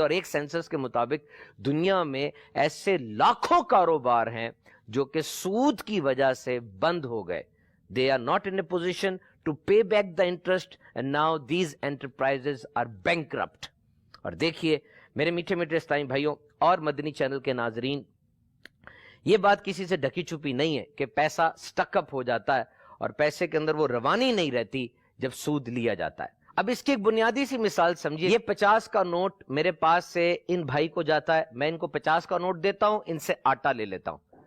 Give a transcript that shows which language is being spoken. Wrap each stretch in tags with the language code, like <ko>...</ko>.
<ur>اور ایک سینسس کے مطابق دنیا میں ایسے لاکھوں کاروبار ہیں جو کہ سود کی وجہ سے بند ہو گئے.</ur> <en>They are not in a position to pay back the interest and now these enterprises are bankrupt.</en> <ur>اور دیکھیے میرے میٹھے میٹھے اسلامی بھائیوں اور مدنی چینل کے ناظرین, یہ بات کسی سے ڈھکی چھپی نہیں ہے کہ پیسہ سٹک اپ ہو جاتا ہے اور پیسے کے اندر وہ روانی نہیں رہتی جب سود لیا جاتا ہے. اب اس کی ایک بنیادی سی مثال سمجھیے. یہ 50 کا نوٹ میرے پاس سے ان بھائی کو جاتا ہے, میں ان کو 50 کا نوٹ دیتا ہوں, ان سے آٹا لے لیتا ہوں.</ur>